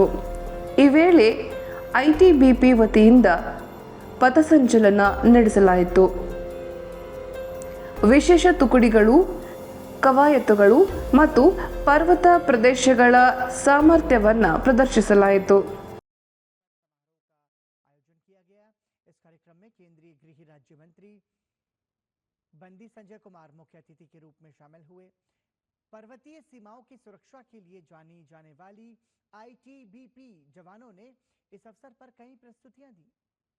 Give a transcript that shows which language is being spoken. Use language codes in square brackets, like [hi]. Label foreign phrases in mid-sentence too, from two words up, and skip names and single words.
[kn] ಈ ವೇಳೆ ಐಟಿಬಿಪಿ ವತಿಯಿಂದ ಪಥಸಂಚಲನ ನಡೆಸಲಾಯಿತು. ವಿಶೇಷ ತುಕಡಿಗಳು, ಕವಾಯತುಗಳು ಮತ್ತು ಪರ್ವತ ಪ್ರದೇಶಗಳ ಸಾಮರ್ಥ್ಯವನ್ನು ಪ್ರದರ್ಶಿಸಲಾಯಿತು. [hi] आयोजन किया गया। इस कार्यक्रम में केंद्रीय गृह राज्य मंत्री बंदी संजय कुमार मुख्य अतिथि के रूप में शामिल हुए। पर्वतीय सीमाओं की सुरक्षा के लिए जानी जाने वाली आईटीबीपी जवानों ने इस अवसर पर कई प्रस्तुतियां दी।